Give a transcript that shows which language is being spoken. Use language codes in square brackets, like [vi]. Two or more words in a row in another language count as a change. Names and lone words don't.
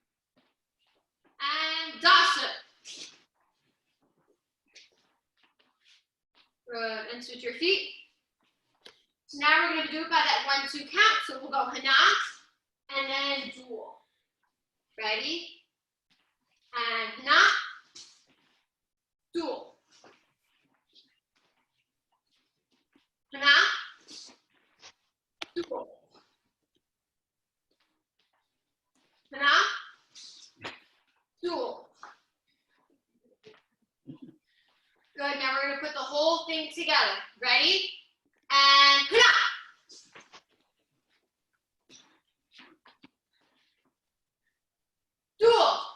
[en] And Dasa. Good. And switch your feet. So now we're going to do it by that 1-2 count. So we'll go Hana and then Dual. Ready? And Hana. Dual. Hana. Dual. Hana. Dual. Good, now we're gonna put the whole thing together. Ready? And Hana. Dual.